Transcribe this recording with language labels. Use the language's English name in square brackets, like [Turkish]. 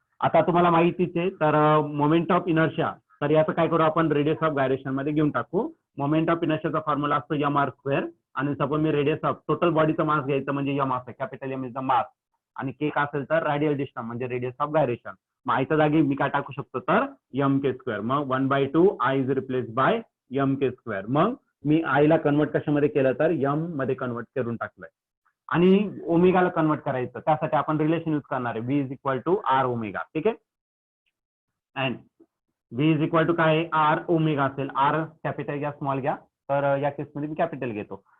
[Marathi] आता तुम्हाला माहितीच आहे तर मोमेंट ऑफ इनर्शिया तर याचं काय करू आपण रेडियस ऑफ गायरेशन मध्ये घेऊन टाकू. मोमेंट ऑफ इनर्शियाचा फॉर्म्युला असतो mr स्क्वेअर आणि suppose मी radius of total बॉडीचा मास घ्यायचं म्हणजे यम असेल, [English] capital M is the mass, [Marathi] आणि के का असेल तर रेडियल डिस्टन्स म्हणजे रेडियस ऑफ गायरेशन. मग आयच्या जागी मी काय टाकू शकतो तर एम के स्क्वेअर. [English] मग 1/2 I is replace by M K square. [Marathi] मग मी आयला कन्वर्ट कशामध्ये केलं तर एम मध्ये कन्वर्ट करून टाकलंय. आणि ओमेगाला कन्वर्ट करायचं त्यासाठी आपण रिलेशन यूज करणार आहे, [English] V is equal to R omega. [Marathi] ठीक आहे. [English] and V is equal to [Marathi] काय आहे, आर ओमेगा असेल. आर कॅपिटल घ्या स्मॉल घ्या, तर या केसमध्ये मी कॅपिटल घेतो.